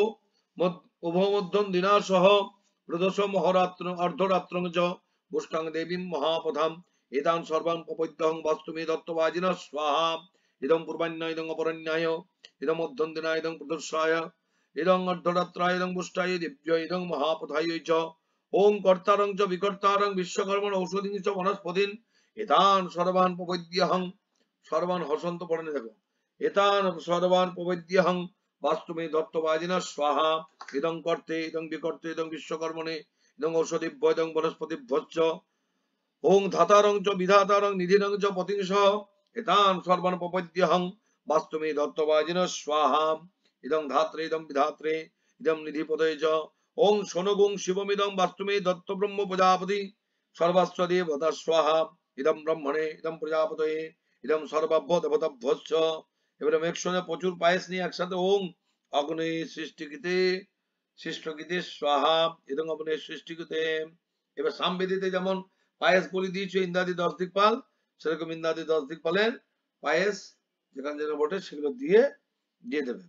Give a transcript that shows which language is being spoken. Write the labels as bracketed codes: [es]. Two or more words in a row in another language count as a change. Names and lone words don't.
[sa] উভমধ্যম দিনাসহ প্রদোষম অহরাত্র অর্ধরাত্রং চ পুষ্টাং দেবীম মহাপথাম এতান সর্বান প্রপদ্যহং বাস্তুমে দত্তবাজিন স্বাহা ইদং পূর্বাণ্য ইদং অপরাহ্যায় ইদং মধ্যম দিনায় ইদং প্রদোষায় ইদং অর্ধরাত্রায় ইদং পুষ্টায় দিব্য ইদং মহাপথায় চ ওং কর্তারং চ বিকর্তারং বিশ্বকর্মণ ঔষধিং চ বনস্পতিন এতান সর্বান প্রপদ্যহং, [bn] সর্বান হসন্ত পড়েন দেখো, [sa] এতান সর্বান প্রপদ্যহং বাস্তুমে দত্তবাজিন স্বাহা ইদং কর্তে ইদং বিকর্তে ইদং বিশ্বকর্মণে ইদং ঔষধিভ্য ইদং বনস্পতিভ্যশ্চ ওং ধাতারং চ বিধাতারং নিধিরং চ পতিংসহ এতান সর্বান প্রপদ্যহং বাস্তুমে দত্তবাজিন স্বাহা ইদং ধাত্রে ইদং বিধাত্রে ইদং নিধিপদয়ে চ ওং শনগুং শিবমিদং বাস্তুমে দত্ত ব্রহ্ম প্রজাপতি সর্বাস্ত্র দেবতা স্বাহা ইদম ব্রহ্মণে ইদম প্রজাপতয়ে ইদম সর্বাভ্য দেবতাভ্যশ্চ। [bn] এবারে একসঙ্গে প্রচুর পায়েস নিয়ে একসাথে [sa] ওং অগ্নি সৃষ্টিকৃতে সৃষ্টকৃতে স্বাহা ইদং অগ্নি সৃষ্টিকৃতে। [bn] এবার সামবেদীতে যেমন পায়েস বলি দিয়েছে ইন্দ্রাদি 10 দিকপাল, সেরকম ইন্দ্রাদি 10 দিকপালের পায়েস যেখানে যেখানে বটে সেগুলো দিয়ে দেবেন।